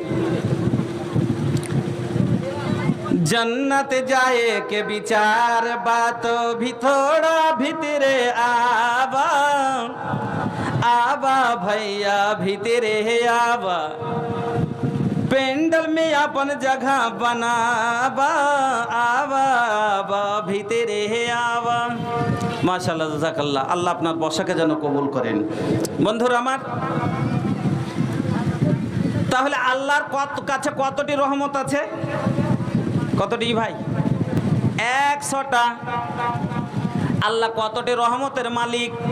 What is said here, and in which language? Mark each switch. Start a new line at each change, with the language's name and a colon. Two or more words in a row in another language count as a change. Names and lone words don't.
Bhojpuri: जन्नत जाए के विचार बात भी थोड़ा भीतरे आवा, आवा भैया भीतरे आवा, पेंडल में अपन जगह बनावा, आवा आवा भीतरे आवा।
Arabic: ما شاء الله جزاك الله.
Bangla: আল্লাহ আপনার বসাকে যেন কবুল করেন। বন্ধুরা আমার, তাহলে আল্লাহর কাছে কতটি রহমত আছে? কতটি ভাই? 100টা। আল্লাহ কতটি রহমতের মালিক?